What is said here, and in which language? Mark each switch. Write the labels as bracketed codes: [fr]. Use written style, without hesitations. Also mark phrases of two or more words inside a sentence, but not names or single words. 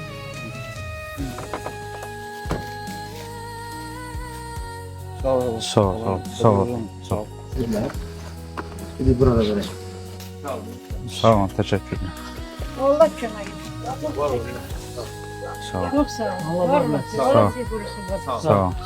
[az] Sağ ol. Sağ ol, sağ ol, sağ ol. Sağ ol. [tr] Bir de burada böyle. [az] Sağ ol, təşəkkür edirəm. Allah kömək. Sağ ol. Çok sağ ol. [tr] Allah Var rahmet mı? eylesin. Allah sizi korusun. [az] Sağ ol.